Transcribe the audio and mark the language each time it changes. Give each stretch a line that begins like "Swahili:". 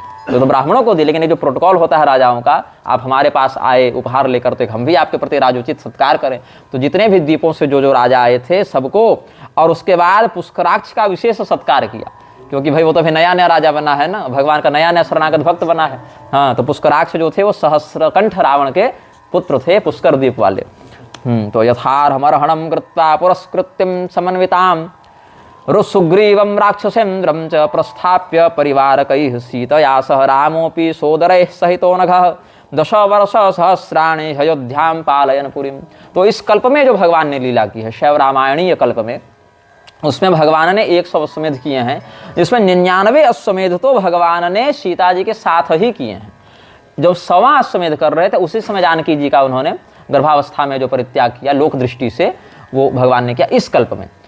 Hindi: तो ब्राह्मणों को दी, लेकिन ये जो प्रोटोकॉल होता है राजाओं का, आप हमारे पास आए उपहार लेकर तो हम भी आपके प्रति राजोचित सत्कार करें। तो जितने भी द्वीपों से जो राजा आए थे सबको, और उसके बाद पुष्कराक्ष का विशेष सत्कार किया, क्योंकि भाई वो तो फिर नया नया राजा बना है ना, भगवान का नया नया शरणागत भक्त बना है। हाँ, तो पुष्कराक्ष जो थे वो सहस्रकंठ रावण के पुत्र थे, पुष्कर द्वीप वाले।
Sanskrit: तो यथार्हमर्हणं कृत्वा पुरस्कृत्यं समन्वितां रुसुग्रीवं राक्षसेन्द्रं च प्रस्थाप्य परिवारकैः सीतया सह रामोऽपि सोदरैः सहितो नघः 10 वर्ष सहस्राणि अयोध्यां पालयन् पुरीं।
Hindi: तो इस कल्प में जो भगवान ने लीला की है, शैव रामायणीय कल्प में, उसमें भगवान ने 100 अश्वमेध किए हैं, जिसमें 99 अश्वमेध तो भगवान ने सीता जी के साथ ही किए हैं। जब 100वां अश्वमेध कर रहे थे उसी समय जानकी जी का उन्होंने गर्भावस्था में जो परित्याग किया लोक दृष्टि से, वो भगवान ने किया इस कल्प में।